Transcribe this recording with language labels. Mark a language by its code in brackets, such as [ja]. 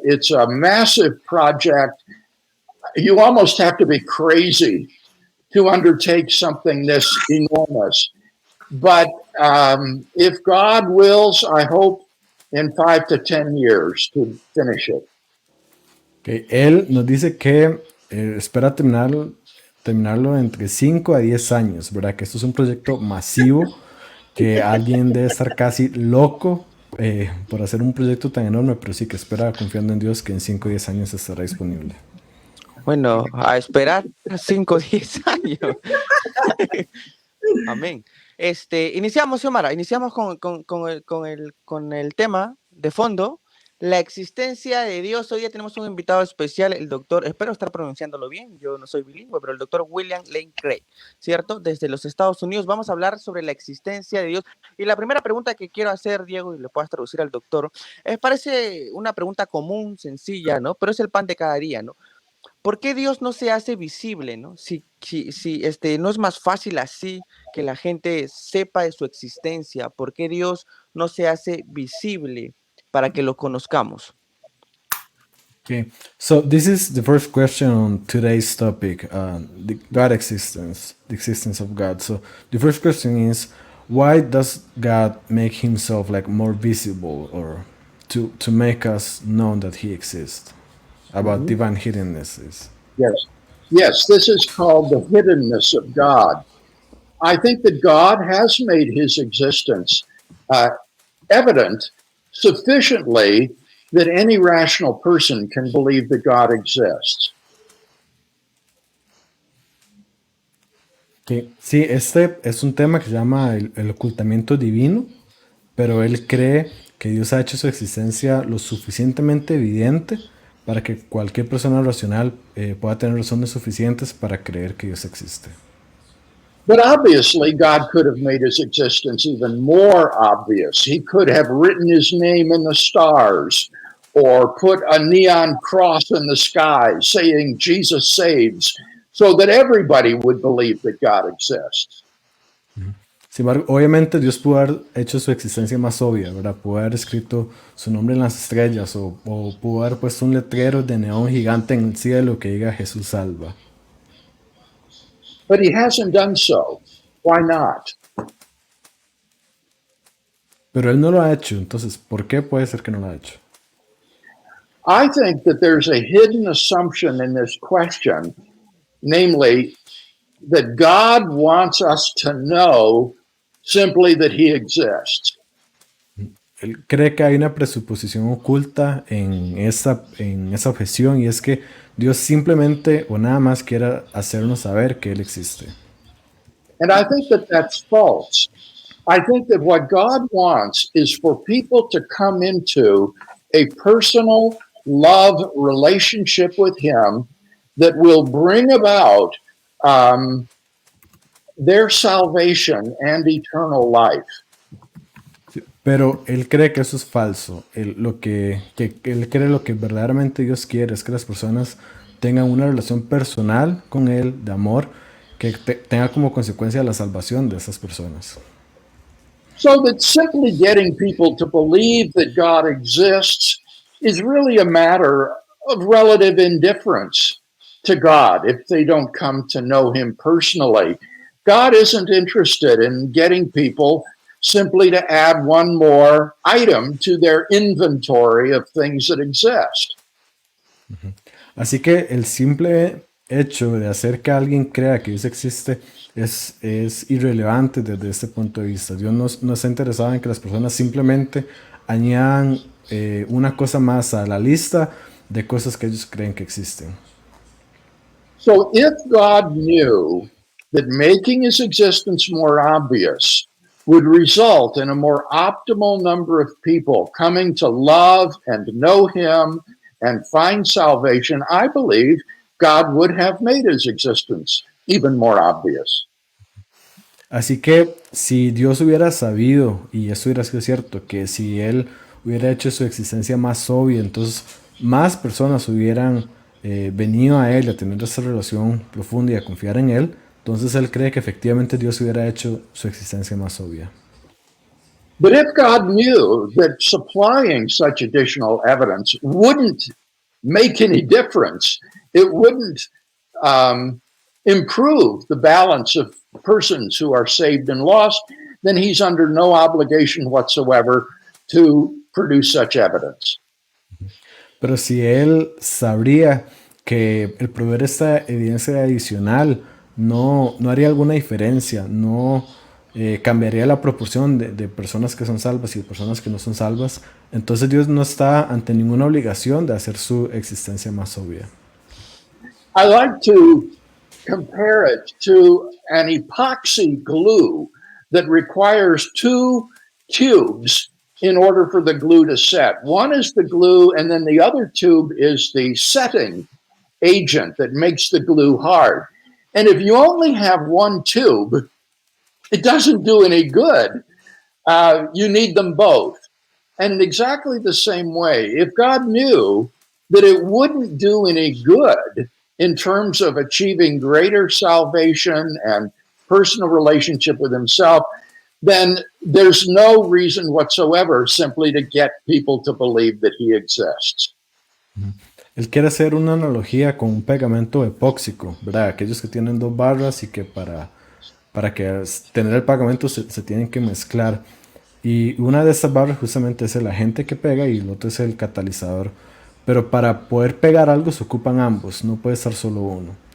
[en] It's a massive project. You almost have to be crazy to undertake something this enormous. But if God wills, I hope in 5 to 10 years to finish it. Okay. [es] Él nos dice que espera terminarlo entre 5 a 10 años, ¿verdad? Que esto es un proyecto masivo, que alguien debe estar casi loco por hacer un proyecto tan enorme, pero sí que espera confiando en Dios que en 5 o 10 años estará disponible. Bueno, a esperar 5 o 10 años. Amén. Iniciamos, Xiomara, iniciamos con el tema de fondo, la existencia de Dios. Hoy ya tenemos un invitado especial, el doctor, espero estar pronunciándolo bien, yo no soy bilingüe, pero el doctor William Lane Craig, ¿cierto? Desde los Estados Unidos vamos a hablar sobre la existencia de Dios. Y la primera pregunta que quiero hacer, Diego, y le puedas traducir al doctor, parece una pregunta común, sencilla, ¿no? Pero es el pan de cada día, ¿no? ¿Por qué Dios no se hace visible, no? Si no es más fácil así que la gente sepa de su existencia, ¿por qué Dios no se hace visible para que lo conozcamos? [en] Okay, so this is the first question on today's topic, the God existence, the existence of God. So the first question is, why does God make himself like more visible, or to make us know that he exists? About divine hiddenness. Yes, this is called the hiddenness of God. I think that God has made his existence evident sufficiently that any rational person can believe that God exists. Okay. [es] Sí, este es un tema que se llama el ocultamiento divino, pero él cree que Dios ha hecho su existencia lo suficientemente evidente para que cualquier persona racional pueda tener razones suficientes para creer que Dios existe. [en] But obviously, God could have made his existence even more obvious. He could have written his name in the stars or put a neon cross in the sky saying Jesus saves so that everybody would believe that God exists. [es] Sin embargo, obviamente Dios pudo haber hecho su existencia más obvia, ¿verdad? Pudo haber escrito su nombre en las estrellas o pudo haber puesto un letrero de neón gigante en el cielo que diga Jesús salva. [en] But he hasn't done so. Why not? [es] Pero Él no lo ha hecho, entonces, ¿por qué puede ser que no lo ha hecho? [en] I think that there's a hidden assumption in this question, namely that God wants us to know simply that he exists. [es] Él cree que hay una presuposición oculta en esa objeción y es que Dios simplemente o nada más quiere hacernos saber que Él existe. [en] And I think that that's false. I think that what God wants is for people to come into a personal love relationship with him that will bring about their salvation and eternal life. [es] Pero Él cree que eso es falso. Él cree lo que verdaderamente Dios quiere es que las personas tengan una relación personal con Él, de amor, que tenga como consecuencia la salvación de esas personas. [en] So that simply getting people to believe that God exists is really a matter of relative indifference to God if they don't come to know him personally. God isn't interested in getting people simply to add one more item to their inventory of things that exist. [es] Así que el simple hecho de hacer que alguien crea que Dios existe es irrelevante desde este punto de vista. Dios no está interesado en que las personas simplemente añadan una cosa más a la lista de cosas que ellos creen que existen. [en] So if God knew that making his existence more obvious would result in a more optimal number of people coming to love and know him and find salvation, I believe God would have made his existence even more obvious. [es] Así que si Dios hubiera sabido, y esto hubiera sido cierto, que si Él hubiera hecho su existencia más obvia, entonces más personas hubieran venido a Él a tener esa relación profunda y a confiar en Él, entonces Él cree que efectivamente Dios hubiera hecho su existencia más obvia. [en] But if God knew that supplying such additional evidence wouldn't make any difference, it wouldn't improve the balance of persons who are saved and lost, then he's under no obligation whatsoever to produce such evidence. [es] Pero si Él sabría que el proveer esta evidencia adicional no haría alguna diferencia, no cambiaría la proporción de personas que son salvas y de personas que no son salvas, entonces Dios no está ante ninguna obligación de hacer su existencia más obvia. [en] I like to compare it to an epoxy glue that requires two tubes in order for the glue to set. One is the glue, and then the other tube is the setting agent that makes the glue hard. And if you only have one tube, it doesn't do any good. You need them both. And in exactly the same way, if God knew that it wouldn't do any good in terms of achieving greater salvation and personal relationship with himself, then there's no reason whatsoever simply to get people to believe that he exists. [es] Él quiere hacer una analogía con un pegamento epóxico, ¿verdad? Aquellos que tienen dos barras y que para que tener el pegamento se tienen que mezclar. Y una de estas barras justamente es el agente que pega y el otro es el catalizador. Pero para poder pegar algo se ocupan ambos, no puede estar solo uno.